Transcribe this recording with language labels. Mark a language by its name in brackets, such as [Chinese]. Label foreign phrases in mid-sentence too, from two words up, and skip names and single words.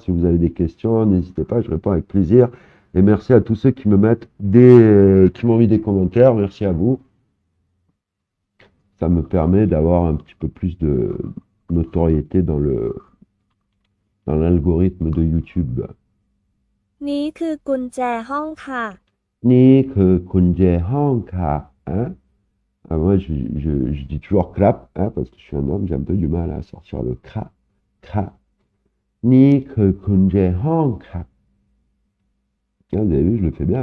[French] Si vous avez des questions, n'hésitez pas, je réponds avec plaisir. Et merci à tous ceux qui me mettent qui m'ont mis des commentaires. Merci à vous. Ça me permet d'avoir un petit peu plus de notoriété dans l'algorithme de YouTube. [Thai] นี้คือกุญแจห้องค่ะ นี่คือกุญแจห้องค่ะ. Hein? [French] Ah, moi, je dis toujours clap, hein, parce que je suis un homme, j'ai un peu du mal à sortir le kra. [Thai] ค่ะ นี่คือกุญแจห้องค่ะ. [French] Ah, vous avez vu, je le fais bien.